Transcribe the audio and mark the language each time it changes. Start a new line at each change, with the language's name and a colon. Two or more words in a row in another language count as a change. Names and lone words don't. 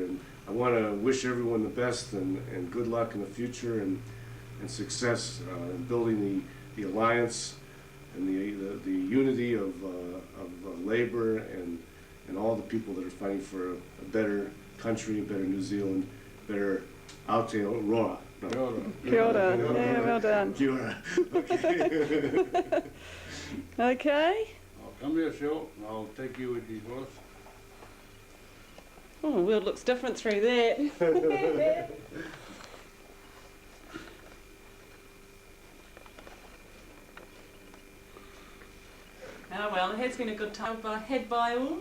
English: And I want to wish everyone the best and good luck in the future and success in building the alliance and the unity of labor and all the people that are fighting for a better country, a better New Zealand, better Aotearoa. No.
Māori: Kia ora.
English: Yeah, well done.
Māori: Kia ora.
English: Okay. Okay. I'll come here, Phil, and I'll take you with these both. Oh, the world looks different through that. Oh well, it has been a good time had by all.